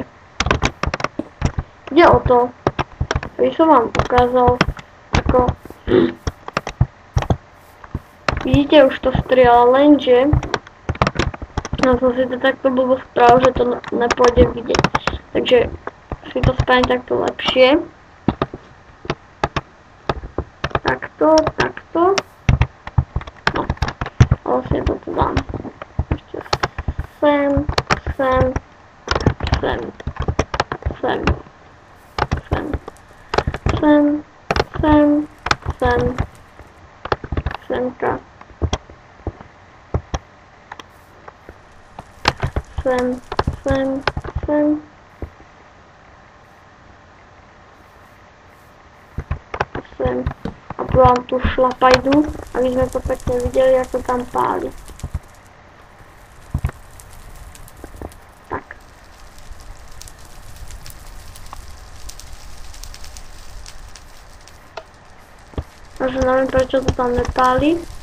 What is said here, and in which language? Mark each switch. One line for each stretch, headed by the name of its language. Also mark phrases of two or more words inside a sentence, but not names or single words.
Slovak: Ide o to, aby som vám ukázal, ako vidíte, už to strieľa, lenže ja som si to takto blbo spravil, že to nepôjde vidieť. Takže si to spravím takto lepšie. Takto, takto. No. A vlastne toto dám. Ešte sem, sem, sem, sem. Sem, sem, sem, semka, sem, sem, sem. Sem. A vám tu šlapajdu, aby sme to pekne videli, ako tam páli. Tak. Takže neviem, prečo to tam nepáli.